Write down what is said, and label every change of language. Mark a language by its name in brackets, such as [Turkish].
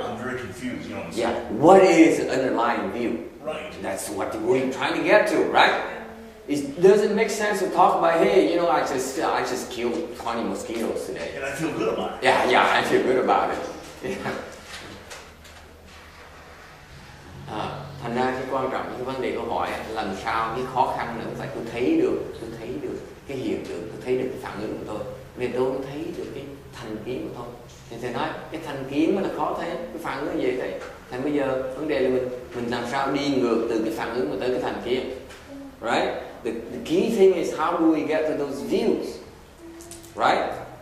[English] I'm very confused, you know. Yeah. What is the underlying view? Right. That's what we're trying to get to, right? It doesn't make sense to talk about, hey, you know, I just killed 20 mosquitoes today. And I feel good about it. Yeah, I feel good about it. Yeah. [Vietnamese] Thành ra cái quan trọng cái vấn đề câu hỏi là làm sao cái khó khăn là phải tôi thấy được cái hiện tượng, tôi thấy được cái phản ứng của tôi, nên tôi không thấy được cái thành kiếm của tôi. Thì thầy nói cái thành kiếm là khó thấy, cái phản ứng gì thầy? Thì bây giờ vấn đề là mình làm sao đi ngược từ cái phản ứng mà tới cái thành kiếm, right? [English] The key thing is how do we get to those views, right?